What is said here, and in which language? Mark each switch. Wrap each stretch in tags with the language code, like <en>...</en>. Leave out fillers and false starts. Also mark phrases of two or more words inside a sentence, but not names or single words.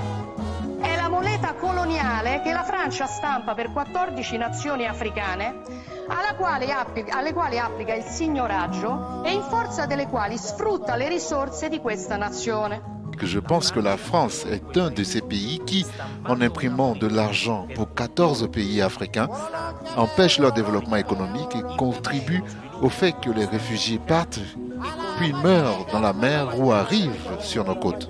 <it>È la moneta coloniale che la Francia stampa per 14 nazioni africane, alle quali applica il signoraggio e in forza delle quali sfrutta le risorse di questa nazione.</it> <fr>Je pense que la France est un de ces pays qui, en imprimant de l'argent pour 14 pays africains, empêche leur développement économique et contribue au fait que les réfugiés partent puis meurent dans la mer ou arrivent sur nos côtes.</fr>